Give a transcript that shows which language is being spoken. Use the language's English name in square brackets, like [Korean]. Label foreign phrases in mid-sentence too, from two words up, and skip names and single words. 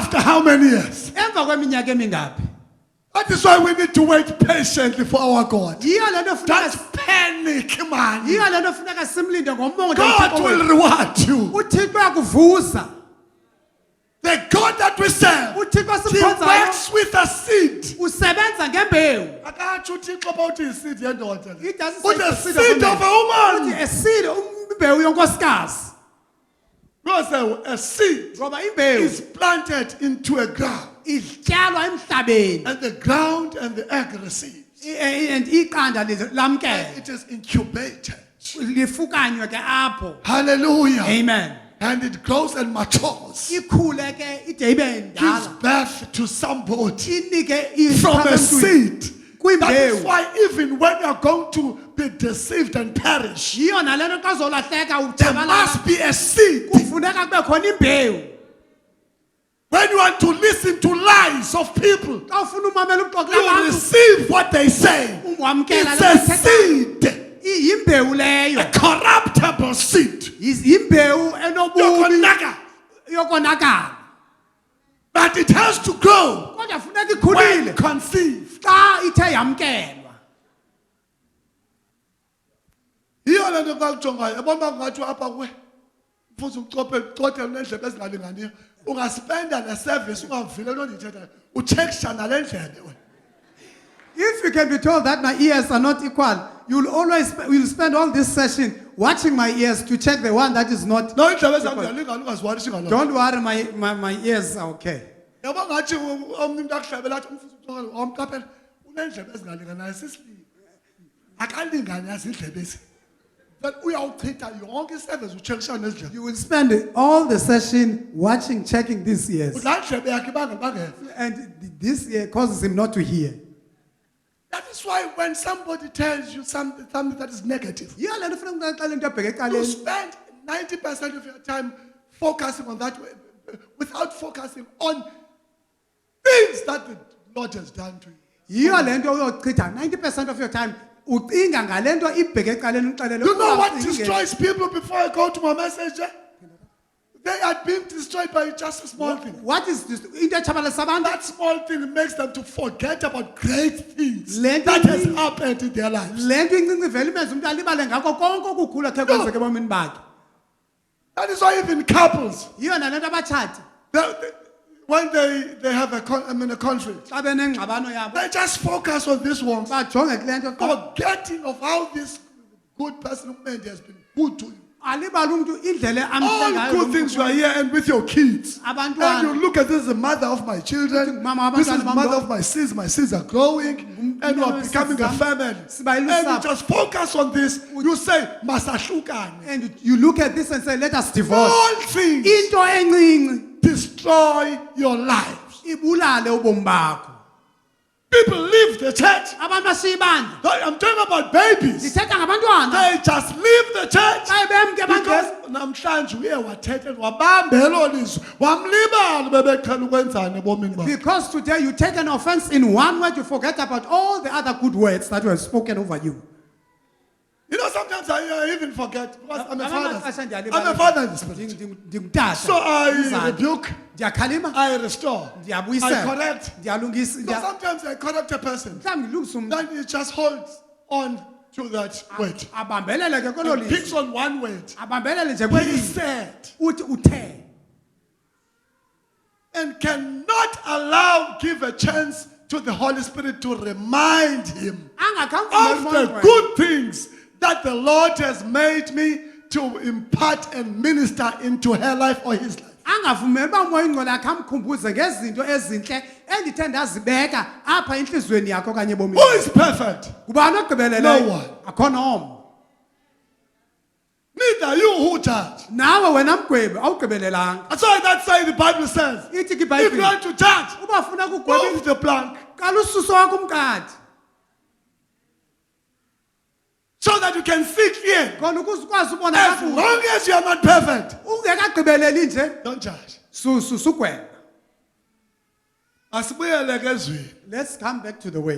[English] how many years? [Xhosa] Emva kweminyaka emingaphi? [English] That is why we need to wait patiently for our God. [Xhosa] Yiyo lento [English] Don't [Xhosa] funeka [English] panic, man. [Xhosa] yiyo lento funeka simlinde ngomongo [English] God will reward you. [Xhosa] uThixo uyakuvusa. [English] The God that we serve, [Xhosa] uThixo [English] He [Xhosa] simkhonzayo [English] works with a seed. [Xhosa] usebenza ngembewu. Akatsho uThixo [English] about his seed [Xhosa] yendoda. [English] It doesn't But say the the seed seed of of a a man. woman. [Xhosa] Uthi [English] a seed [Xhosa] imbewu yonkosikazi. [English] Because a seed [Xhosa] Ngoba imbewu [English] is planted into a ground. [Xhosa] ityalwa emhlabeni [English] And the ground and the egg receives. [Xhosa] and iqanda [English] And [Xhosa] lamkela [English] it is incubated. [Xhosa] lifukanywe ke apho. [English] Hallelujah. Amen. And it grows and matures. [Xhosa] Ikhule ke ide ibe [English] Gives [Xhosa] ndala. [English] birth to somebody [Xhosa] Inike [English] from a seed. That is [Xhosa] kwimbewu. [English] why even when you are going to be deceived and perish, [Xhosa] Yiyo nalento xa uzolahleka [English] there [Xhosa] utshabalala [English] must be a seed. [Xhosa] kufuneka kube khona imbewu. [English] When you want to listen to lies of people, [Xhosa] Xa ufuna umamela uxoxo [English] you [Xhosa] labantu [English] receive what they say. [Xhosa] wamkela [English] It's a seed. [Xhosa] iyimbewu leyo. [English] A corruptible seed. [Xhosa] Imbewu enobubi Yokonaka. yokonakala. [English] But it has to grow [Xhosa] Kodwa funeka [English] when [Xhosa] ikhulile [English] conceived. [Xhosa] xa ithe yamkelwa. Yiyo le nto xa kujongayo yabona ngathi apha kuwe futhi ucothe nendlebe ezingalinganiyo ungaspenda neservice ungavile loo nto ndithethayo utshekisha nale ndlebe wena. [English] If you can be told that my ears are not equal, you'll spend all this session watching my ears to check the one that is not. [Xhosa] No indlebe zam ndiyalingana ungazihwarishi ngaloo. [English] Don't worry, my ears are okay. [Xhosa] Yabo ngathi omnye umntu akuhlebela athi umfuzi uxoxa wamqaphela unendlebe ezingalinganayo sisibili akalingani yazindlebe ezi. But uyawuchitha yonke iservice utshekisha nezindlebe. [English] You will spend all the session watching, checking these ears. [Xhosa] Laa ndlebe yakhe bangeva. [English] And this ear causes him not to hear. That is why when somebody tells you something that is negative, [Xhosa] Yiyo le nto funeka uxele into ebheke [English] you [Xhosa] ecaleni. [English] spend 90% of your time focusing on that without focusing on things that the Lord has done to you. [Xhosa] Yiyo le nto uyochitha 90% [English] of your time [Xhosa] ucinga ngale nto ibheke ecaleni uxelele. [English] You know what [Xhosa] ungacingi [English] destroys people before I go to my message? They are being destroyed by just a small thing. What is this? [Xhosa] Into etshabalalisa abantu. [English] That small thing makes them to forget about great things Let that has me- happened in their lives. [Xhosa] Le nto incinci ivele imenze umntu alibale ngako konke okukhulu akhe kwenzeka ebomini bakhe. [English] That is why even couples, [Xhosa] Yiyo nale nto abatshati [English] when they have a conflict, [Xhosa] xa benengxabano yabo [English] they just focus on this one, [Xhosa] bajonge kule nto qha. [English] forgetting of how this good person has been good to you. [Xhosa] Alibale umntu indlela amhle [English] All [Xhosa] ngayo [English] good [Xhosa] lo [English] things [Xhosa] mntu. [English] you are here and with your kids. [Xhosa] Abantwana. [English] And you look at this, the mother of my children. [Xhosa] Mama, [English] This is [Xhosa] abantwana bam [English] mother [Xhosa] lo. [English] of my seeds. My seeds are growing. And you are [Xhosa] Umntwana [English] becoming a [Xhosa] wesizwe [English] family. [Xhosa] siba [English] And you [Xhosa] ilusapho. [English] just focus on this. You say, Masahlukane. And you look at this and say, let us divorce. All things [Xhosa] Into encinci [English] destroy your lives. [Xhosa] ibulale ubomi bakho. [English] People leave the church. [Xhosa] Abantu bashiya ibandla. [English] I'm talking about babies. [Xhosa] Ndithetha ngabantwana. [English] They just leave the church. [Xhosa] Xa bemke [English] Because [Xhosa] bangena. namhlanje uye wathetha wabamba elo lizwi wamlibala bebeqhela ukwenzani ebomini bakhe. [English] Because today you take an offense in one word, you forget about all the other good words that were spoken over you. You know, sometimes I even forget because I'm a [Xhosa] Amaxesha [English] father. [Xhosa] ndiyalibala. [English] I'm a father in the spirit. [Xhosa] Ndingutata. [English] So I [Xhosa] Umzali. [English] rebuke, [Xhosa] Ndiyakhalima. [English] I restore, I [Xhosa] Ndiyabuyisela. [English] correct. [Xhosa] Ndiyalungisa. [English] So sometimes I correct a person. [Xhosa] Mhlawumbi ndilungisa umntu. [English] Then he just holds on to that word. [Xhosa] Abambelele ke kolo [English] He picks [Xhosa] lizwi. [English] on one word. [Xhosa] Abambelele nje [English] When he [Xhosa] kwelizwi. [English] said, [Xhosa] Uthi uthe. [English] and cannot give a chance to the Holy Spirit to remind him [Xhosa] Angakhamvumeli [English] of [Xhosa] umoya [English] the [Xhosa] ongcwele. [English] good things that the Lord has made me to impart and minister into her life or his life. [Xhosa] Angavumeli uba umoya ongcwele akhe amkhumbuze ngezinto ezintle endithe ndazibeka apha entliziyweni yakho okanye ebomini. [English] Who is perfect? [Xhosa] Ngubani ogqibeleleyo? [English] No one. [Xhosa] Akho nomnye. [English] Neither you who judge. [Xhosa] Nawe wena mgwebi awugqibelelanga. [English] That's why that side the Bible says, [Xhosa] Ithi ke [English] if you [Xhosa] iBhayibhile [English] want to judge, [Xhosa] uba ufuna ukugweba [English] move the plank [Xhosa] qala ususo wakho umkade. [English] so that you can see clear. [Xhosa] Khona ukuze ukwazi ubona [English] As [Xhosa] kakuhle. [English] long as you are not perfect, [Xhosa] Ungekagqibeleli nje [English] don't judge. [Xhosa] sugweba. Asibuyele ke ezweni. [English] Let's come back to the way.